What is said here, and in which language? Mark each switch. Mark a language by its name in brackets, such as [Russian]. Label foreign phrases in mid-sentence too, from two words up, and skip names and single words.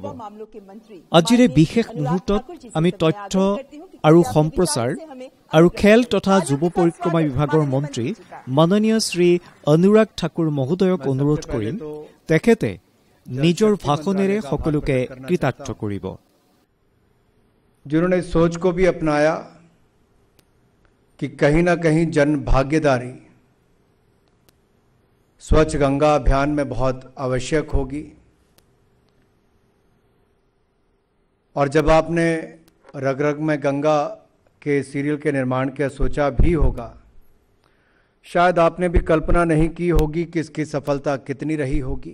[Assamese] আজিৰ এই বিশেষ মুহূৰ্তত আমি তথ্য আৰু সম্প্ৰচাৰ আৰু খেল তথা যুৱ পৰিক্ৰমা বিভাগৰ মন্ত্ৰী মাননীয় শ্ৰী অনুৰাগ ঠাকুৰ মহোদয়ক অনুৰোধ কৰিম তেখেতে নিজৰ ভাষণেৰে সকলোকে কৃতাৰ্থ কৰিব। [Hindi] जिन्होंने सोच को भी अपनाया कि कहीं ना कहीं जन भागीदारी स्वच्छ गंगा अभियान में बहुत आवश्यक होगी। और जब आपने रग रग में गंगा के सीरियल के निर्माण का सोचा भी होगा, शायद आपने भी कल्पना नहीं की होगी कि इसकी सफलता कितनी रही होगी।